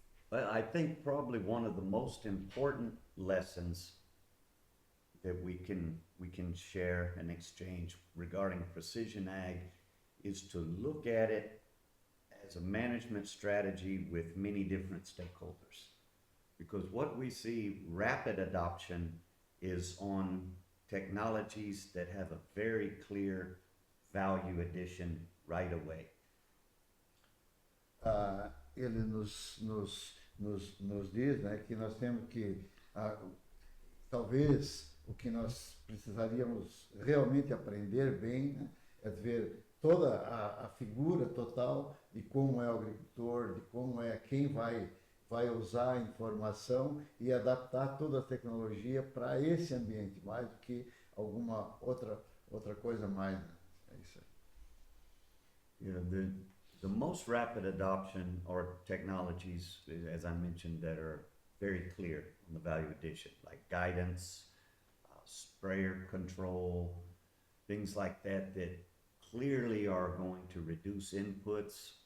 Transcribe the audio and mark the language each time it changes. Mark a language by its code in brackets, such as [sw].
[en] Well, I think probably one of the most important lessons that we can share and exchange regarding precision ag is to look at it as a management strategy with many different stakeholders. Because what we see rapid adoption is on technologies that have a very clear value addition right away. [pt] Ele nos diz, né, que nós temos que, talvez o que nós precisaríamos realmente aprender bem, né, é ver toda a figura total de como é o agricultor, de como é quem vai usar a informação e adaptar toda a tecnologia para esse ambiente, mais do que alguma outra coisa mais. Né? É isso aí. [en] Yeah, the most rapid adoption are technologies, as I mentioned, that are very clear on the value addition, like guidance, sprayer control, things like that clearly are going to reduce inputs.